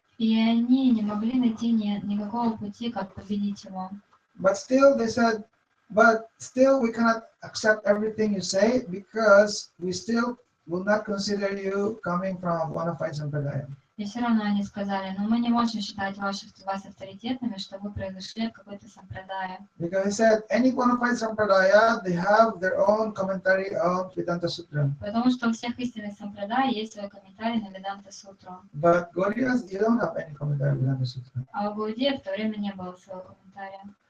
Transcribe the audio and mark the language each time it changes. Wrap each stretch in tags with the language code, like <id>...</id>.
<ru>И они не могли найти никакого пути, как победить его.</ru> <en>But still they said, we cannot accept everything you say, because we still will not consider you coming from a bona fide sampradaya.</en> <ru>И все равно они сказали, но мы не можем считать вас авторитетными, что вы произошли от какой-то сампрадая.</ru> <en>Because he said, any bona fide sampradaya, they have their own commentary on Vedanta Sutra.</en> <ru>Потому что у всех истинных сампрадай есть свой комментарий на Веданта Сутру.</ru> <en>But Gaudiyas, you don't have any commentary on Vedanta Sutra.</en> <ru>А у Гаудия в то время не было своего комментария.</ru>